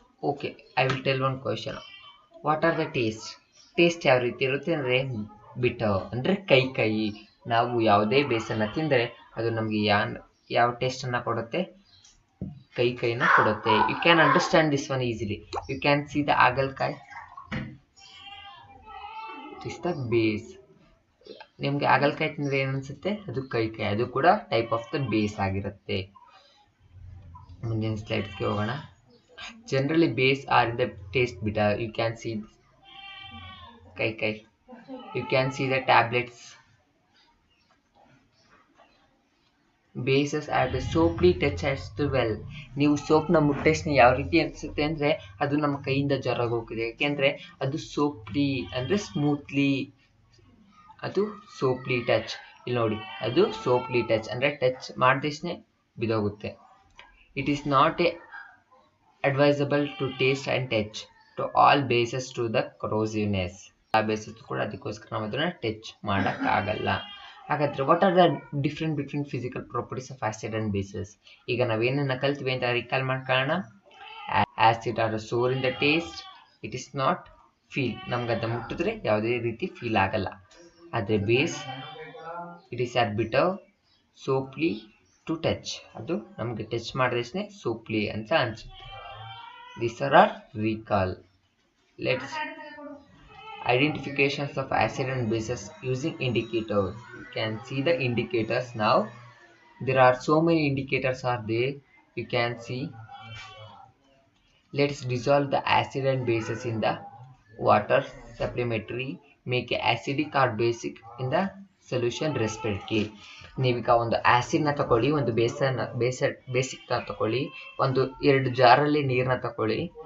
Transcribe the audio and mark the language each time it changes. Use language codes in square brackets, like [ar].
[en] Okay, I will tell one question. What are the taste [kn] ಯಾವ ರೀತಿ ಇರುತ್ತೆ ಅಂದರೆ ಬಿಟರ್ ಅಂದರೆ ಕೈ. ನಾವು ಯಾವುದೇ ಬೇಸನ್ನು ತಿಂದರೆ ಅದು ನಮಗೆ ಯಾವ ಟೇಸ್ಟನ್ನು ಕೊಡುತ್ತೆ? ಕೈನ ಕೊಡುತ್ತೆ. [en] You can understand this one easily. You can see the ಹಾಗಲಕಾಯಿ, it is the base. [kn] ನಿಮಗೆ ಹಾಗಲಕಾಯಿ ತಿಂದರೆ ಏನು ಅನಿಸುತ್ತೆ? ಅದು ಕೈ, ಅದು ಕೂಡ ಟೈಪ್ ಆಫ್ ದ ಬೇಸ್ ಆಗಿರುತ್ತೆ. ಮುಂದಿನ ಸ್ಲೈಡ್ಸ್ಗೆ ಹೋಗೋಣ. [en] Generally base are in the taste bitter. You can see kai. You can see the tablets. Bases have the soapy touch as well. [kn] ನೀವು ಸೋಪ್ನ ಮುಟ್ಟೆಸ್ನ ಯಾವ ರೀತಿ ಅನಿಸುತ್ತೆ ಅಂದರೆ ಅದು ನಮ್ಮ ಕೈಯಿಂದ ಜರಗ ಹೋಗಿದೆ. ಯಾಕೆಂದರೆ ಅದು ಸೋಪ್ಲಿ ಅಂದರೆ ಸ್ಮೂತ್ಲಿ, ಅದು ಸೋಪ್ಲಿ ಟಚ್. ಇಲ್ಲಿ ನೋಡಿ, ಅದು ಸೋಪ್ಲಿ ಟಚ್ ಅಂದರೆ touch ಮಾಡಿದಷ್ಟೇ ಬಿದೋಗುತ್ತೆ. [en] It is not advisable to taste and touch to all bases to the corrosiveness. [kn] ಆ ಬೇಸಸ್ ಕೂಡ ಅದಕ್ಕೋಸ್ಕರ ನಾವು ಅದನ್ನು ಟಚ್ ಮಾಡೋಕ್ಕಾಗಲ್ಲ. ಹಾಗಾದರೆ [en] What are the different between physical properties of acid and bases? [kn] ಈಗ ನಾವೇನನ್ನು ಕಲ್ತೀವಿ ಅಂತ ರಿಕಾಲ್ ಮಾಡ್ಕೊಳ್ಳೋಣ. [en] acid are sour in the taste, it is not feel, [kn] ನಮ್ಗೆ ಅದನ್ನು ಮುಟ್ಟಿದ್ರೆ ಯಾವುದೇ ರೀತಿ ಫೀಲ್ ಆಗಲ್ಲ. ಆದರೆ [en] base it is are bitter, soapy to touch, [kn] ಅದು ನಮಗೆ ಟಚ್ ಮಾಡಿದಷ್ಟೇ ಸೋಪ್ಲಿ ಅಂತ ಅನಿಸುತ್ತೆ. [en] These are our recall. Let's identifications of acid and bases using indicators. You can see the indicators now. There are so many indicators are there. You can see. Let's dissolve the acid and bases in the water supplementary. Make acidic or basic in the solution respectively. [kn] ನೀವೀಗ ಒಂದು ಆ್ಯಸಿಡ್ನ ತಗೊಳ್ಳಿ, ಒಂದು ಬೇಸಿಕ್ನ ತಗೊಳ್ಳಿ, 2 ಜಾರಲ್ಲಿ ನೀರನ್ನ ತಗೊಳ್ಳಿ.